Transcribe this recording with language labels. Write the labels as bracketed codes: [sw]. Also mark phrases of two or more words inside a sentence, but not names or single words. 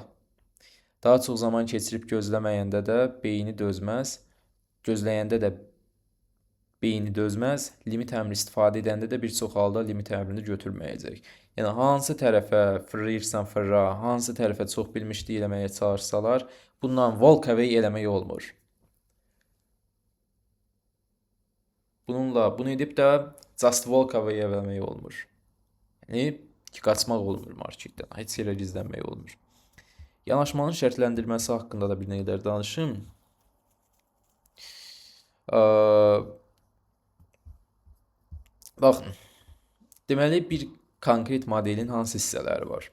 [az] Daha çox zaman keçirib gözləməyəndə də beyni dözməz, gözləyəndə də beyni dözməz, limit əmri istifadə edəndə də bir çox halda limit əmrini götürməyəcək. Yəni hansı tərəfə fırlayırsan fırla, hansı tərəfə çox bilmişlik eləməyə çalışsalar, bundan [en] walk away [az] eləmək olmur. Bununla bunu edib də [en] just walk away [az] eləmək olmur. Yəni ki, qaçmaq olmur marketdən, heç yerə gizlənmək olmur. Yanaşmanın şərtləndirməsi haqqında da bir qədər danışım. Baxın, deməli bir konkret modelin hansı hissələri var?